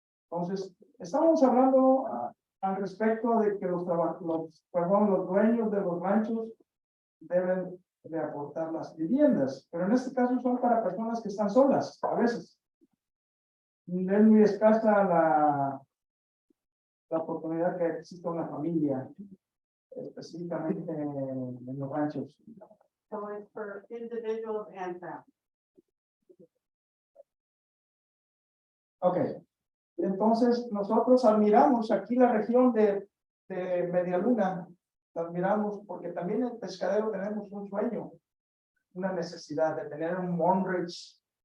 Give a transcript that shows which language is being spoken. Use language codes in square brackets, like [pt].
[es] Entonces, estamos hablando al respecto de que los dueños de los ranchos deben de aportar las viviendas, pero en este caso son para personas que están solas, a veces. Es muy escasa la oportunidad que exista una familia, específicamente en los ranchos. [en] So it's for individuals and families. [es] Ok, entonces nosotros admiramos aquí la región de Media Luna, la admiramos porque también en el pescadero tenemos un sueño, una necesidad de tener un Monridge